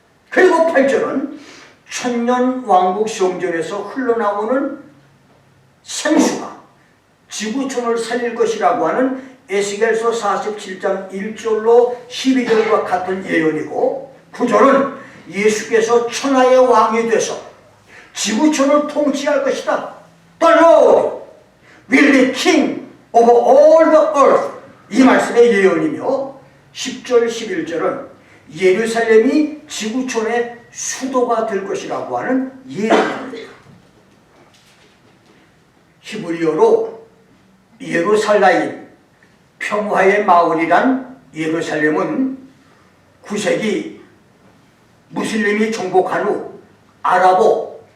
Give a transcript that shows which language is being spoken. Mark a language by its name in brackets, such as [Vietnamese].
[Korean] 그리고 8절은 천년 왕국 성전에서 흘러나오는 생수가 지구촌을 살릴 것이라고 하는 에스겔서 47장 1절로 12절과 같은 예언이고 9절은 예수께서 천하의 왕이 돼서 지구촌을 통치할 것이다. [English] The Lord will be king over all the earth. [Korean] 이 말씀의 예언이며 10절 11절은 예루살렘이 지구촌의 수도가 될 것이라고 하는 예언입니다. 히브리어로 예루살라임, 평화의 마을이란 예루살렘은 9세기 무슬림이 정복한 후 아랍어